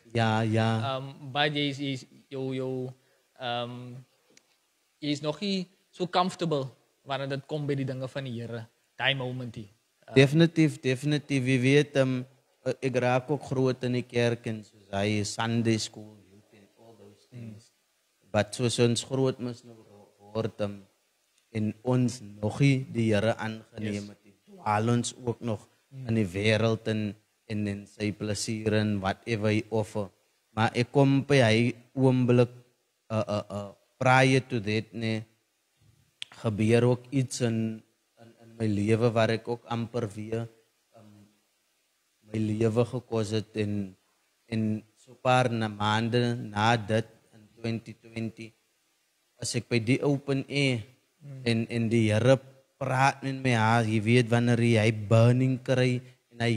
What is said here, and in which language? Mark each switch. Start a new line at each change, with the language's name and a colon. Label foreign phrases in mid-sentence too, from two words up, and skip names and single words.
Afrikaans: Ja. But jy's jy's nog nie so comfortable wanneer dit kom by die dinge van die Here. Daai momentie. Definitief, jy weet, ek raak ook groot in die kerk en soos hy
English: Sunday school, youth and all those things.
Afrikaans: But soos ons groot mos nou word en ons nog nie die Here aangeneem het, dwaal ons ook nog in die wêreld en in sy plesier en whatever hy offer. Maar ek kom by hy oomblik
English: prior to that,
Afrikaans: nee, gebeur ook iets in my lewe waar ek ook amper weer my lewe gekos het en so paar maande na dit in 2020 as ek by die
English: open air
Afrikaans: en die Here praat met my, jy weet wanneer hy burning kry en hy